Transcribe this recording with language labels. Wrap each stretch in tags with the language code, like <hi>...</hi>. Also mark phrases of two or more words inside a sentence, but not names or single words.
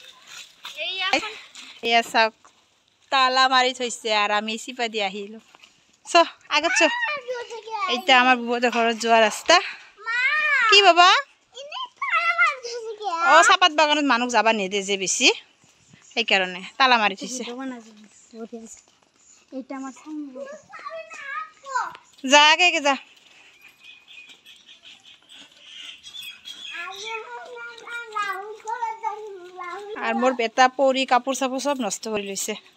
<as>এয়া চাওক তালা মাৰি থৈছে আৰু আমি চিপা দি আহিলো চ আগত চ এতিয়া আমাৰ বুবুহঁতৰ ঘৰত যোৱা ৰাস্তা কি বাবা অ চাপাত বাগানত মানুহ যাবা নেদে যে বেছি সেইকাৰণে তালা মাৰি থৈছে</as> <bn>যা আগে যা আর মোর বেটা পরি কাপড় চাপড় সব নষ্ট করে লইছে</bn>